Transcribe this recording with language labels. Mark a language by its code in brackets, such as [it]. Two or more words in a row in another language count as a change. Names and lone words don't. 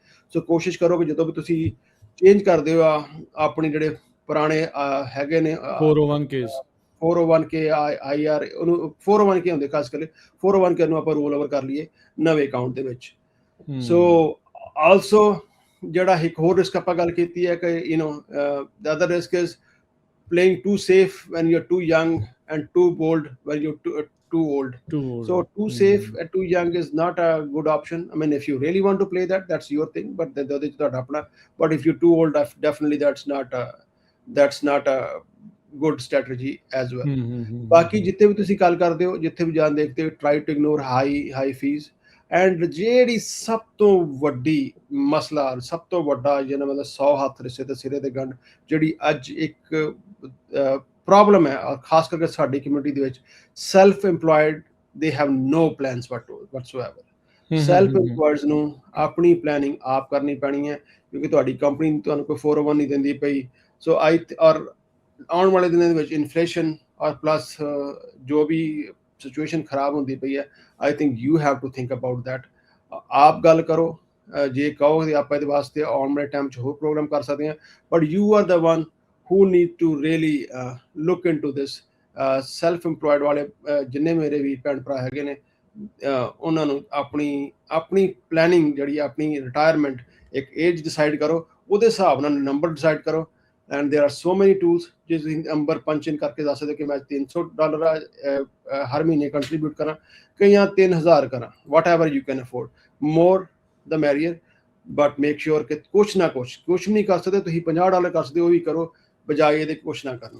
[pa] ਸੋ ਕੋਸ਼ਿਸ਼ ਕਰੋ ਕਿ ਜਦੋਂ ਵੀ ਤੁਸੀਂ ਚੇਂਜ ਕਰਦੇ ਹੋ ਆਪਣੇ ਜਿਹੜੇ ਪੁਰਾਣੇ ਹੈਗੇ ਨੇ 401k IR, ਉਹਨੂੰ 401k ਹੁੰਦੇ ਖਾਸ ਕਰਕੇ, 401k ਨੂੰ ਆਪਾਂ [en] roll over [pa] ਕਰ ਲਈਏ ਨਵੇਂ ਅਕਾਊਂਟ ਦੇ ਵਿੱਚ। [en] so also [pa] ਜਿਹੜਾ ਇੱਕ ਹੋਰ ਰਿਸਕ ਆਪਾਂ ਗੱਲ ਕੀਤੀ ਹੈ ਕਿ [en] the other risk is playing too safe when you're too young and too bold when you're too old. So too safe and too young is not a good option. I mean, if you really want to play that, that's your thing, but then the other, but if you're too old, definitely that's not a good strategy as well. [pa] ਬਾਕੀ ਜਿੱਥੇ ਵੀ ਤੁਸੀਂ ਗੱਲ ਕਰਦੇ ਹੋ, ਜਿੱਥੇ ਵੀ ਜਾਣ ਦੇਖਦੇ ਹੋ, [en] try to ignore high fees. [pa] ਐਂਡ ਜਿਹੜੀ ਸਭ ਤੋਂ ਵੱਡੀ ਮਸਲਾ, ਸਭ ਤੋਂ ਵੱਡਾ ਜਿਹਨਾਂ ਮਤਲਬ 100 ਹੱਥ ਰਿਸ਼ਤੇ ਤੇ ਸਿਰੇ ਤੇ ਗੰਢ, ਜਿਹੜੀ ਅੱਜ ਇੱਕ ਪ੍ਰੋਬਲਮ ਹੈ ਖਾਸ ਕਰਕੇ ਸਾਡੀ ਕਮਿਊਨਿਟੀ ਦੇ ਵਿੱਚ, [en] self employed they have no plans whatsoever. self employeds [pa] ਨੂੰ ਆਪਣੀ ਪਲੈਨਿੰਗ ਆਪ ਕਰਨੀ ਪੈਣੀ ਹੈ, ਕਿਉਂਕਿ ਤੁਹਾਡੀ ਕੰਪਨੀ ਤੁਹਾਨੂੰ ਕੋਈ 401 ਨਹੀਂ ਦਿੰਦੀ ਪਈ। ਸੋ ਔਰ ਆਉਣ ਵਾਲੇ ਦਿਨਾਂ ਦੇ ਵਿੱਚ ਇਨਫਲੇਸ਼ਨ ਔਰ ਪਲੱਸ ਜੋ ਵੀ ਸਿਚੁਏਸ਼ਨ ਖਰਾਬ ਹੁੰਦੀ ਪਈ ਹੈ, [en] I think you have to think about that. [pa] ਆਪ ਗੱਲ ਕਰੋ, ਜੇ ਕਹੋ ਕਿ ਆਪਾਂ ਇਹਦੇ ਵਾਸਤੇ ਆਉਣ ਵਾਲੇ ਟਾਈਮ 'ਚ ਹੋਰ ਪ੍ਰੋਗਰਾਮ ਕਰ ਸਕਦੇ ਹਾਂ, [en] but you are the one who need to really look into this. self employed [pa] ਵਾਲੇ ਜਿੰਨੇ ਮੇਰੇ ਵੀ ਭੈਣ ਭਰਾ ਹੈਗੇ ਨੇ, ਉਹਨਾਂ ਨੂੰ ਆਪਣੀ ਪਲੈਨਿੰਗ ਜਿਹੜੀ ਆਪਣੀ ਰਿਟਾਇਰਮੈਂਟ, ਇੱਕ [en] age decide [pa] ਕਰੋ, ਉਹਦੇ ਹਿਸਾਬ ਨਾਲ [en] number decide [pa] ਕਰੋ। [en] and there are so many tools [pa] ਜਿਸ ਨੰਬਰ [en] punch in [pa] ਕਰਕੇ ਦੱਸ ਸਕਦੇ ਕਿ ਮੈਂ $300 ਹਰ ਮਹੀਨੇ ਕੰਟਰੀਬਿਊਟ ਕਰਾਂ, ਕਈਆਂ 3000 ਕਰਾਂ, [en] whatever you can afford, more the merrier, but make sure [pa] ਕਿ ਕੁਛ ਵੀ ਨਹੀਂ ਕਰ ਸਕਦੇ ਤੁਸੀਂ, $50 ਕਰ ਸਕਦੇ ਉਹ ਵੀ ਕਰੋ, ਬਜਾਏ ਇਹਦੇ ਕੁਛ ਨਾ ਕਰਨਾ।